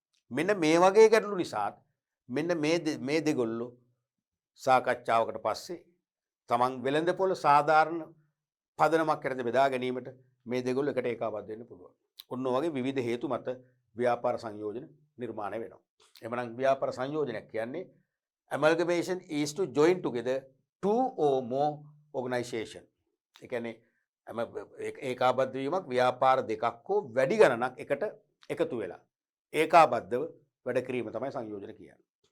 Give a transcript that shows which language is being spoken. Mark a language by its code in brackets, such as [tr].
[si] මෙන්න මේ වගේ ගැටලු නිසා මෙන්න මේ දෙගොල්ලෝ සාකච්ඡාවකට පස්සේ තමන් වෙළඳපොළ සාධාරණ පදනමක් කරද බෙදා ගැනීමට මේ දෙගොල්ලෝ එකට ඒකාබද්ධ වෙන්න පුළුවන්. ඔන්න වගේ විවිධ හේතු මත ව්‍යාපාර සංයෝජන නිර්මාණය වෙනවා. එමනම් ව්‍යාපාර සංයෝජනයක් කියන්නේ [en] amalgamation is to join together two or more organization. [si] ඒ කියන්නේ ඒකාබද්ධ වීමක් ව්‍යාපාර දෙකක් හෝ වැඩි ගණනක් එකට එකතු වෙලා ඒකාබද්ධව වැඩ කිරීම තමයි සංයෝජන කියන්නේ.